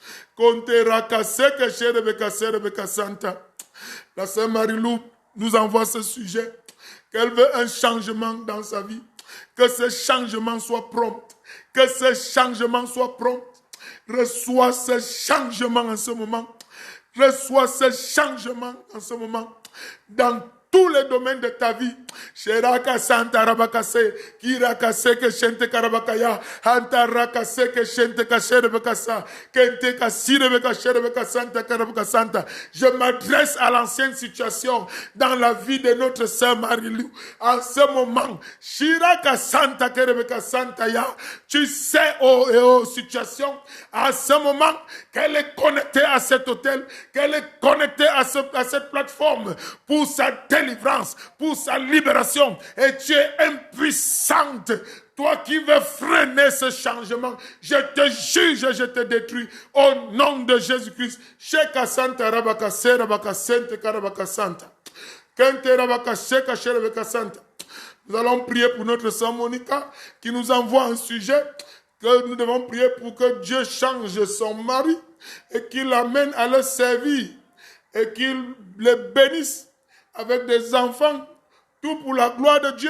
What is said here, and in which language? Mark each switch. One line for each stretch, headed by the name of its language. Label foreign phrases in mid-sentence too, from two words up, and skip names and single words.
French: La sœur Marie-Lou nous envoie ce sujet, qu'elle veut un changement dans sa vie, que ce changement soit prompt, que ce changement soit prompt. Reçois ce changement en ce moment. Reçois ce changement en ce moment. Dans tous les domaines de ta vie. Sheraka Santa Rabakase, Kirakase que Shente Karabakaya, Antarakase que Shente Kasherebekasa, Kente Kasirebeka Sherebeka Santa Karabaka Santa. Je m'adresse à l'ancienne situation dans la vie de notre sœur Marie-Lou. En ce moment, Shiraka Santa Kerebeka Santa Ya, tu sais, situation, en ce moment, qu'elle est connectée à cet hôtel, qu'elle est connectée à cette plateforme pour sa délivrance, pour sa libération, et tu es impuissante. Toi qui veux freiner ce changement, je te juge et je te détruis au nom de Jésus-Christ. Sheka Santa Rabaka Serabaka Sente Karabaka Santa. Kente Rabaka Sheka Sherebeka Santa. Nous allons prier pour notre sœur Monica qui nous envoie un sujet que nous devons prier pour que Dieu change son mari et qu'il l'amène à le servir et qu'il les bénisse avec des enfants, tout pour la gloire de Dieu.